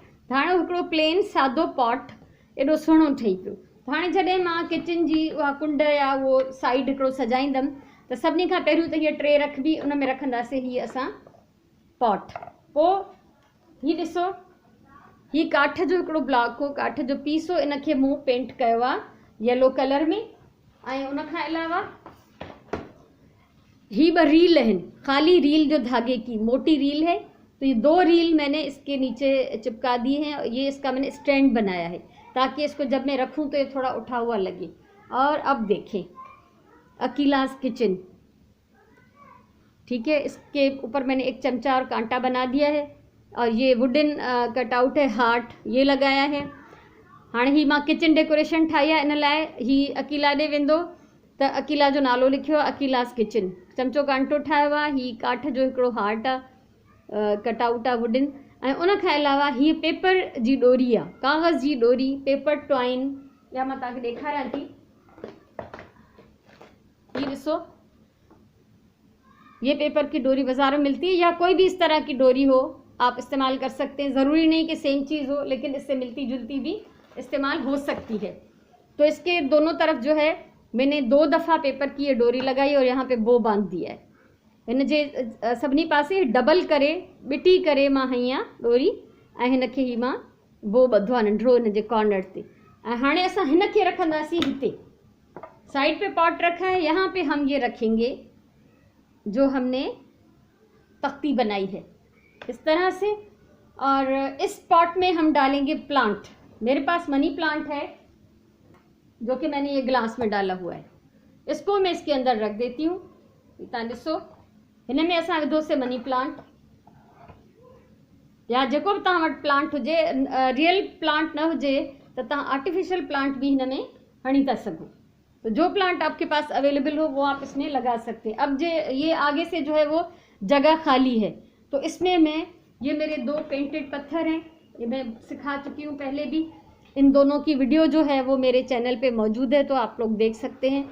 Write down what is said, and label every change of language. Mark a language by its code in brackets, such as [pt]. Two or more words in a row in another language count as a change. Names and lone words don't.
[sd] त हाणे हिकिड़ो प्लेन सादो पॉट एॾो सुहिणो ठही पियो। हाणे जॾहिं मां किचन जी उहा कुंड या उहो साइड हिकिड़ो सजाईंदमि, त सभिनी खां पहिरियों त हीअ ट्रे रखबी, उन में रखंदासीं हीअ असां पॉट। पोइ हीअ ॾिसो, हीअ काठ जो हिकिड़ो ब्लॉक हो, काठ जो पीस हो, इनखे मूं पेंट कयो आहे येलो कलर में। ऐं उनखां अलावा ही [hi] 2 रील हैं, खाली रील जो धागे की मोटी रील है, तो ये 2 रील मैंने इसके नीचे चिपका दी हैं। ये इसका मैंने स्टैंड बनाया है, ताकि इसको जब मैं रखूं तो ये थोड़ा उठा हुआ लगे। और अब देखें अकीलास किचन, ठीक है, इसके ऊपर मैंने एक चमचा और कांटा बना दिया है, और ये [en] wooden cutout [hi] है, हार्ट ये लगाया है। [sd] हाँ ही मां [en] kitchen decoration [sd] ठाही आहे, इन लाइ ही अकीला ॾे वेंदो त अकीला जो नालो लिखियो आहे, अकीलास किचन। चमचो कांटो ठाहियो आहे, ही काठ जो हिकिड़ो हार्ट आहे, कटआउट आहे वुडन। ऐं उनखां अलावा हीअ पेपर जी डोरी आहे, कागज़ जी डोरी, [en] paper twine, [sd] या मां तव्हांखे ॾेखारियां थी। ये ॾिसो, [hi] ये पेपर की डोरी बाज़ार में मिलती है, या कोई भी इस तरह की डोरी हो आप इस्तेमाल कर सकते हैं। ज़रूरी नहीं कि सेम चीज़ हो, लेकिन इससे मिलती जुलती भी इस्तेमाल हो सकती है। तो इसके दोनों तरफ जो है मैंने 2 दफ़ा पेपर की ये डोरी लगाई और यहाँ पे बो बांध दिया है। [sd] हिन जे सभिनी पासे डबल करे बिटी करे मां हई आहे डोरी, ऐं हिनखे ही मां बो ॿधो आहे नंढिड़ो हिन जे कॉर्नर ते। ऐं हाणे असां हिनखे रखंदासीं हिते, [hi] साइड पे पॉट रखा है, यहाँ पे हम ये रखेंगे जो हमने तख्ती बनाई है इस तरह से। और इस पॉट में हम डालेंगे प्लांट। मेरे पास [en] money plant [hi] है जो कि मैंने ये ग्लास में डाला हुआ है, इसको मैं इसके अंदर रख देती हूँ। [sd] तव्हां ॾिसो, हिन में असां विधो से [en] money plant, [sd] या जेको बि तव्हां वटि प्लांट हुजे, [en] real plant [sd] न हुजे त तव्हां [en] artificial plant [sd] भी हिन में हणी था सघो। [hi] तो जो प्लांट आपके पास अवेलेबल हो वो आप इसमें लगा सकते हैं। अब ये आगे से जो है वो जगह खाली है, तो इसमें मैं ये मेरे 2 पेंटेड पत्थर हैं, ये मैं सिखा चुकी हूँ पहले भी। इन दोनों की वीडियो जो है वो मेरे चैनल पे मौजूद है, तो आप लोग देख सकते हैं।